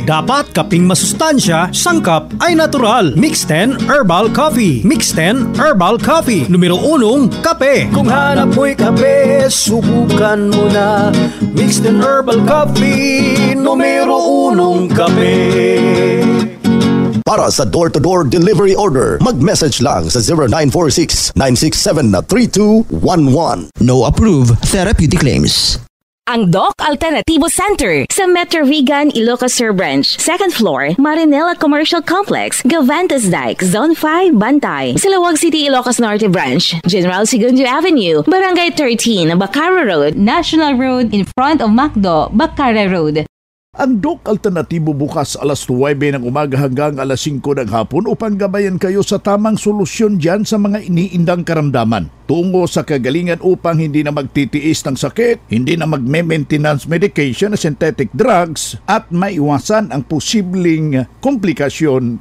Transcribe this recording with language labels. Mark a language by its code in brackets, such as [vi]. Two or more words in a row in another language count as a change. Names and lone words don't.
[tl] Dapat kaping masustansya, sangkap ay natural. Mixed 10 Herbal Coffee. Mixed 10 Herbal Coffee. Numero 1, kape. Kung hanap mo'y kape, subukan mo na Mixed 10 Herbal Coffee. Numero 1, kape. Para sa [en] door-to-door delivery order, [tl] mag-message lang sa 0946-967-3211. [en] No approved therapeutic claims. [tl] Ang Doc Alternativo Center sa Metro Vigan, Ilocos Sur Branch, 2nd floor, Marinela Commercial Complex, Gavantas Dike, Zone 5, Bantay. [en] Silawag City, Ilocos Norte Branch, General Segundo Avenue, Barangay 13, Bacara Road, National Road in front of Macdo, Bacara Road. [tl] Ang Doc Alternatibo bukas alas 9 ng umaga hanggang alas 5 ng hapon upang gabayan kayo sa tamang solusyon dyan sa mga iniindang karamdaman. Tungo sa kagalingan upang hindi na magtitiis ng sakit, hindi na magme-maintenance medication na [en] synthetic drugs [tl] at maiwasan ang posibleng komplikasyon.